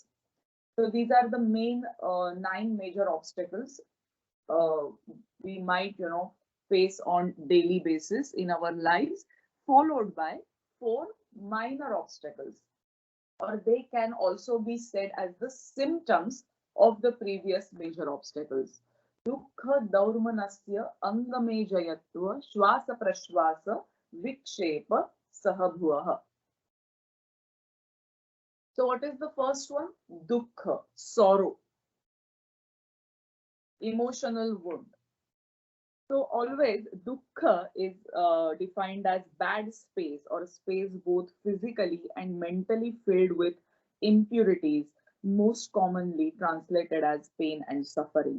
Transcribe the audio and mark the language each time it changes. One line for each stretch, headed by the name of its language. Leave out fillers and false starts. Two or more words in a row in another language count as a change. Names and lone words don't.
English: So these are the main nine major obstacles uh, we might, face on daily basis in our lives, followed by four minor obstacles, or they can also be said as the symptoms of the previous major obstacles.
Sanskrit: दुःख दौर्मनस्य अङ्गमे जयत्व श्वास प्रश्वास विक्षेप सहभुवः.
English: So what is the first one? Dukkha, sorrow, emotional wound. So always dukkha is defined as bad space or space both physically and mentally filled with impurities, most commonly translated as pain and suffering.